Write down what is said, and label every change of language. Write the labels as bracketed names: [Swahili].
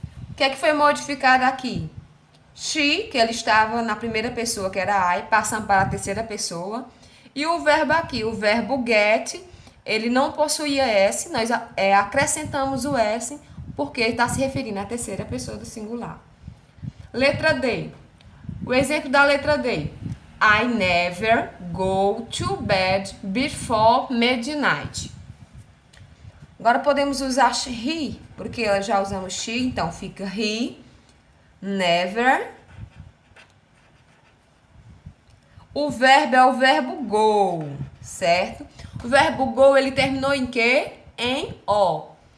[Portuguese] O que é que foi modificado aqui? She, que ele estava na primeira pessoa, que era I, passando para a terceira pessoa. E o verbo aqui, o verbo get, ele não possuía S, nós acrescentamos o S, porque está se referindo à terceira pessoa do singular. Letra D. O exemplo da letra D. [English] I never go to bed before midnight. [Portuguese] Agora podemos usar he, porque já usamos she, então fica he, never. O verbo é o verbo go, certo? O verbo go, ele terminou em quê? Em O.